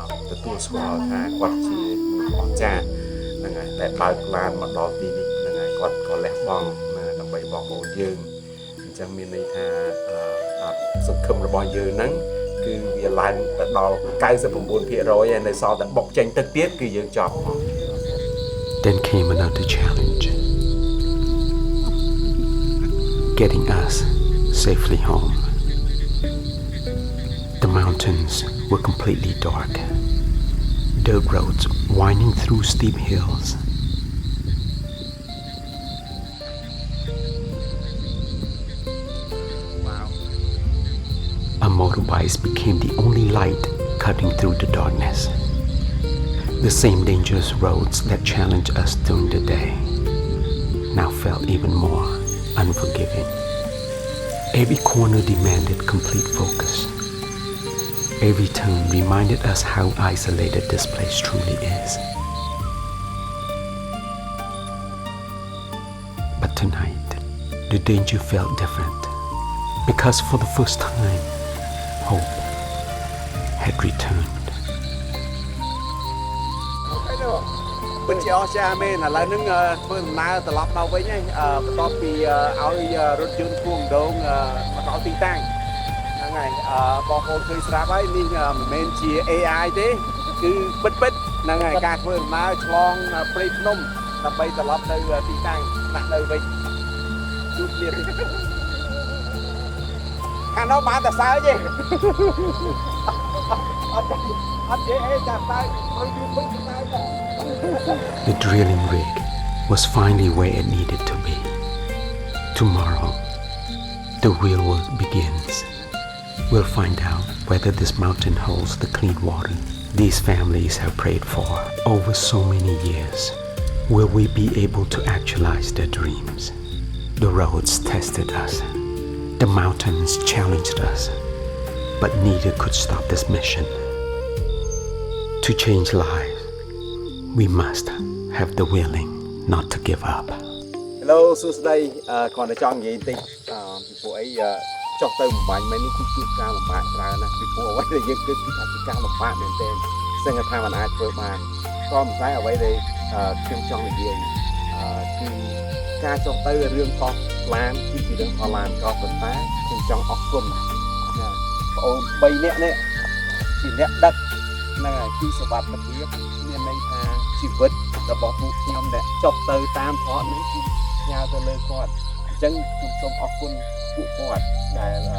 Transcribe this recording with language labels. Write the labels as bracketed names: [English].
[Khmer] ទទួលស្គាល់ថាគាត់ជាអស្ចារ្យហ្នឹងហើយតែបើកឡានមកដល់ទីនេះហ្នឹងហើយគាត់ក៏លះបង់ដើម្បីបងប្អូនយើងអញ្ចឹងមានន័យថាសង្ឃឹមរបស់យើងហ្នឹងគឺវាឡើងទៅដល់ 99% ហើយនៅសល់តែបុកចេញទឹកទៀតគឺយើងចប់ [English] Then came another challenge. Getting us safely home. The mountains were completely dark. Dirt roads winding through steep hills. Wow. Our motorbikes became the only light cutting through the darkness. The same dangerous roads that challenged us during the day now felt even more unforgiving. Every corner demanded complete focus. Every turn reminded us how isolated this place truly is. But tonight, the danger felt different because for the first time, hope had returned. [Khmer] ពិតជាអស្ចារ្យមែនឥឡូវហ្នឹងធ្វើដំណើរត្រឡប់មកវិញហើយបន្ទាប់ពីឲ្យរថយន្តគួងដងមកដល់ទីតាំងហ្នឹងហើយបងប្អូនឃើញស្រាប់ហើយនេះមិនមែនជា AI ទេគឺពិតហ្នឹងហើយការធ្វើដំណើរឆ្លងព្រៃភ្នំដើម្បីត្រឡប់ទៅទីតាំងដាក់នៅវិញជួបគ្នាទីខាងនោះបានតែសើចទេអត់ទេអីចាំតែមើលយូរពេកទៅ [English] The drilling rig was finally where it needed to be. Tomorrow, the real work begins. We'll find out whether this mountain holds the clean water these families have prayed for over so many years. Will we be able to actualize their dreams? The roads tested us. The mountains challenged us. But neither could stop this mission. To change lives, we must have the willing not to give up. [Khmer] Hello សួស្តីគ្រាន់តែចង់និយាយបន្តិចពីព្រោះអីចុះទៅបំបញ្ញមិញនេះគឺជួបការលំបាកច្រើនណាស់ពីព្រោះអ្វីដែលយើងគិតគឺថាជាការលំបាកមែនទែនសឹងថាមិនអាចធ្វើបានក៏មិនតែអ្វីដែលខ្ញុំចង់និយាយ គឺការចុះទៅរឿងកោះឡានគឺជារឿងកោះឡានក៏ប៉ុន្តែខ្ញុំចង់អរគុណណាបងអូន3នាក់នេះជាអ្នកដឹកហ្នឹងហើយគឺសុវត្ថិភាពមានន័យថាជីវិតរបស់ពួកខ្ញុំដែលចុះទៅតាមថតនេះគឺផ្ញើទៅលើគាត់អញ្ចឹងខ្ញុំសូមអរគុណពួកគាត់ដែល